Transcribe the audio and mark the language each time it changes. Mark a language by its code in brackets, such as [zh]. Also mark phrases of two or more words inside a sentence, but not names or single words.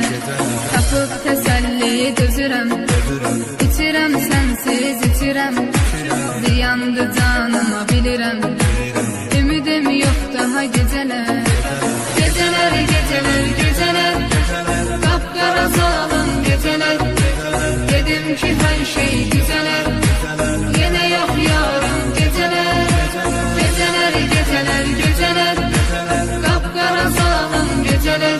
[az] Tapıb təsəlli gözürəm, içirəm sənsiz içirəm. Ziyandı canıma bilirəm, ümidim yox daha gecələr. Gecələr, gecələr, gecələr, qapqara zalım gecələr. [tr] Dedim ki her şey güzeler, yine yok yarım geceler. Geceler, geceler, geceler, kapkara zalim geceler.